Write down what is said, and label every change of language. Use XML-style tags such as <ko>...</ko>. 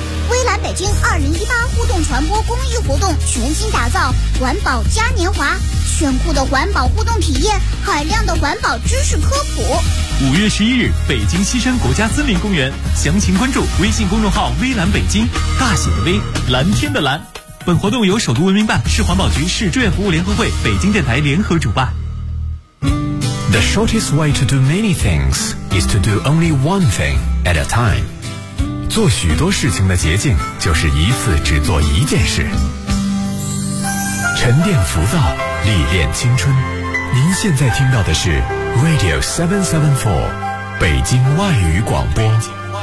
<zh>微蓝北京2018互动传播公益活动全新打造，环保嘉年华，炫酷的环保互动体验，海量的环保知识科普。 5月11日，北京西山国家森林公园，详情关注微信公众号微蓝北京，大写的微，蓝天的蓝。本活动由首都文明办、市环保局、市志愿服务联合会、北京电台联合主办。</zh> <en>The shortest way to do many things is to do only one thing at a time.</en> <zh>做许多事情的捷径就是一次只做一件事。沉淀浮躁，历练青春。您现在听到的是 Radio 774，北京外语广播。</zh>